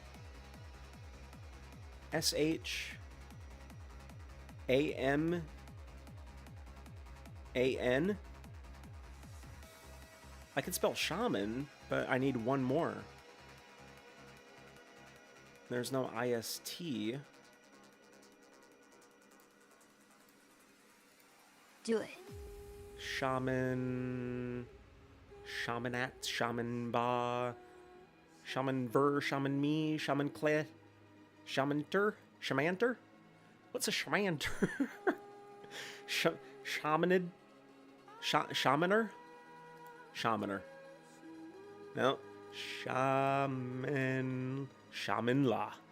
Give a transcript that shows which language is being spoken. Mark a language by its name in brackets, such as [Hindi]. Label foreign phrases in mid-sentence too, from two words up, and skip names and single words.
[English] S-H-A-M-A-N? I can spell shaman, but I need one more. There's no I-S-T. Do it. Shaman... Shamanat, Shaman Ba... Shaman Ver, Shaman Me, Shaman Cle... Shamanter? Shamanter? What's a shamanter? Shamanid? Shamaner? Shamaner. No. Shaman... Shamanla.